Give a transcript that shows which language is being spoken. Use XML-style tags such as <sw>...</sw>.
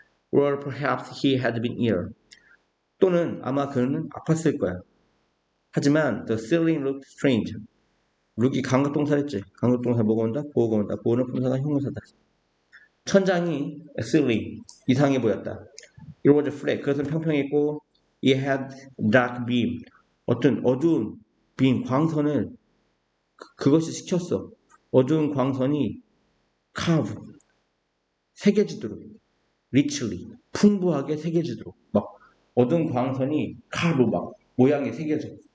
<en>Or perhaps he had been ill.</en> <ko>또는 아마 그는 아팠을 거야. 하지만</ko> <en>the ceiling looked strange.</en> <ko>룩이 강급동사랬지. 강급동사 뭐가 온다? 보호가 온다. 보호는 품사가 형용사다. 천장이 ceiling 이상해 보였다.</ko> <en>It was flat.</en> <ko>그것은 평평했고</ko> <en>it had dark beam.</en> <ko>어떤 어두운 빔, 광선을 그것이 시켰어. 어두운 광선이 carve, 새겨지도록 richly, 풍부하게 새겨지도록 막 어두운 광선이 carve 막 모양이 새겨져.</ko>